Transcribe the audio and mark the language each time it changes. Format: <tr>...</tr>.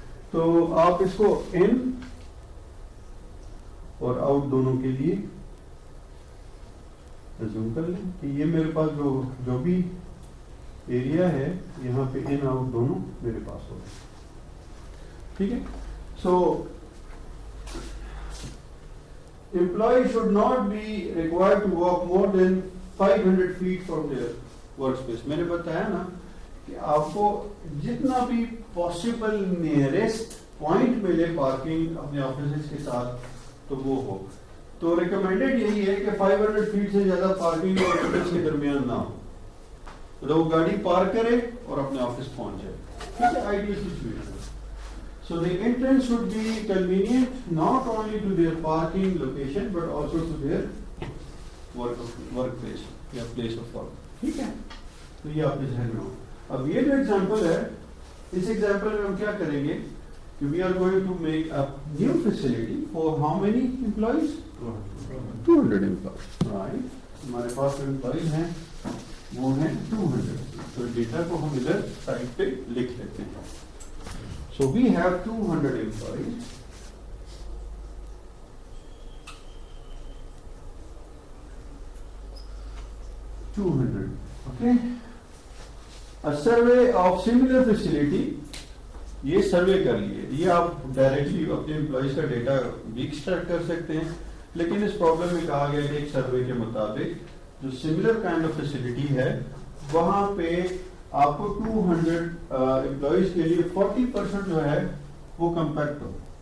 <ur>تو آپ اس کو ان اور آؤٹ دونوں کے لیے زوم کر لیں کہ یہ میرے پاس جو بھی ایریا ہے یہاں پہ ان آؤٹ دونوں میرے پاس ہو رہے ہیں, ٹھیک ہے.</ur> <en>So employee should not be required to walk more than 500 feet from their workspace.</en> <ur>میں نے بتایا نا کہ آپ کو جتنا بھی پاسبل نیئرسٹ پوائنٹ ملے پارکنگ اپنے آفیسز کے ساتھ تو وہ ہو. تو ریکمینڈیڈ یہی ہے کہ 500 فیٹ سے زیادہ پارکنگ اور آفس کے درمیان نہ ہو, تو وہ گاڑی پارک کرے اور اپنے آفس پہنچ جائے, ٹھیک ہے.</ur> <en>Ideal situation. So the entrance should be convenient not only to their parking location but also to their workplace یا place of work, ٹھیک ہے.</en> <ur>تو یہ آپ کے ذہن میں ہو. اب یہ جو ایگزامپل ہے, اس ایگزامپل میں ہم کیا کریں گے کہ</ur> <en>we are going to make a new facility for how many employees? 200 employees, right.</en> <ur>ہمارے پاس جو employees ہیں وہ ہیں 200. تو ڈیٹا کو ہم ادھر سائڈ پہ لکھ لیتے ہیں.</ur> <en>So we have 200 employees. Okay. A survey of similar facility.</en> <ur>یہ سروے کر لیے, یہ آپ ڈائریکٹلی اپنے امپلائیز کا ڈیٹا بھی ایکسٹریکٹ کر سکتے ہیں, لیکن اس پرابلم میں کہا گیا کہ ایک سروے کے مطابق جو سملر کائنڈ آف فیسلٹی ہے وہاں پہ آپ کو 200 امپلائیز کے لیے 40% جو ہے وہ کمپیکٹ ہو.</ur>